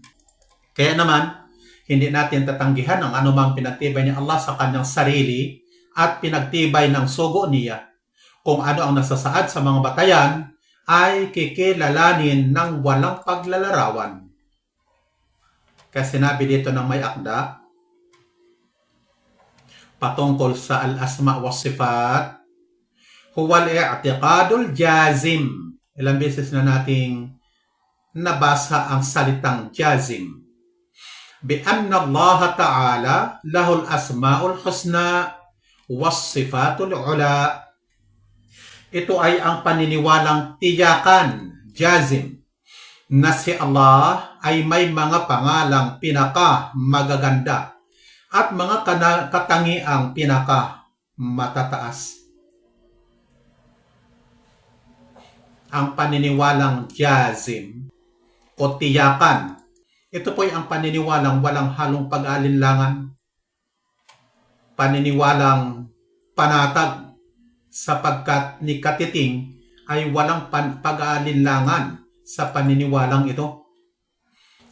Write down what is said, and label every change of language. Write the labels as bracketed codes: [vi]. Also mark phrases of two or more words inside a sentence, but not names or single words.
[tl] Kaya naman, hindi natin tatanggihan ang anumang pinagtibay ni Allah sa kanyang sarili at pinagtibay ng sugo niya. Kung ano ang nasasaad sa mga batayan ay kikilalanin ng walang paglalarawan. Kaya sinabi dito ng may akda patungkol sa [ar] الأسماء والصفات, هو الاعتقاد الجازم. [tl] Ilang beses na nating nabasa ang salitang jazim. [ar] بأن الله تعالى له الأسماء الحسنى والصفات العلا. [tl] Ito ay ang paniniwalang tiyakan, jazim, na si Allah ay may mga pangalang pinaka magaganda at mga katangiang pinaka matataas. Ang paniniwalang jazim o tiyakan, ito po ay ang paniniwalang walang halong pag-alinlangan, paniniwalang panatag, sapagkat ni katiting ay walang pag-aalinlangan sa paniniwalang ito.